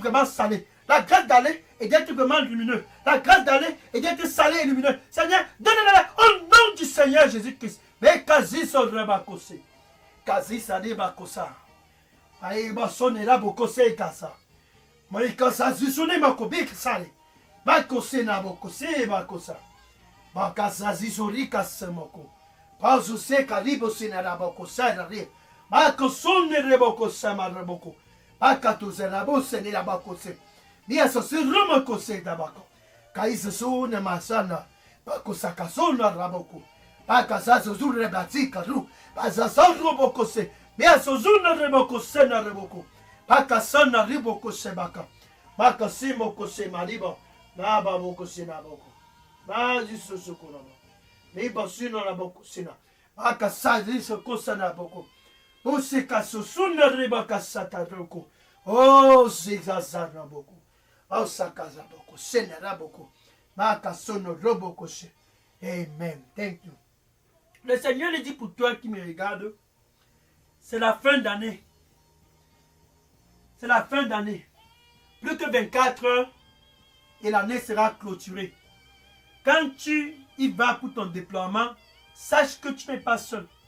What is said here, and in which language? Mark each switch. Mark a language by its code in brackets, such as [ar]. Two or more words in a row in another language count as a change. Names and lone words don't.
[fr] La grâce d'aller et et d'être vraiment lumineux. La grâce d'aller et d'être salé et lumineux. Seigneur, donne-la au nom du Seigneur Jésus-Christ. Mais quasi son rebakose. Quasi sade bakosa. Aïe, ma sonera bokose et kasa. Moi, quand ça zisone makobi sale. Bakose na bokose bakosa. Bakasa zisori kasemoko. Pazuse karibo sinara bokosa rari. Bakosone rebokosa maraboko. Bakatuze rabose ni rabakose. Nia sosi rumokose dabako. Kaisa sune masana. Bakosaka sona raboko. Bakasa zuzure batika ru. Bazasa robokose. Nia sozuna rebokose na reboko. Bakasana ribokose baka. Bakasimo kose maribo. Naba bokose na boko. Baji susuko na boko. Miba sino na boko sina. Bakasa ziso kosa na boko. Usika susuna ribakasa taroko. Oh, zizaza na boko. Oh, sakaza boko. Sena na boko. Bakasono roboko se. [en] Amen. Thank you. [fr] Le Seigneur le dit pour toi qui me regarde. C'est la fin d'année. C'est la fin d'année. Plus que 24 heures et l'année sera clôturée. Quand tu y vas pour ton déploiement, sache que tu n'es pas seul.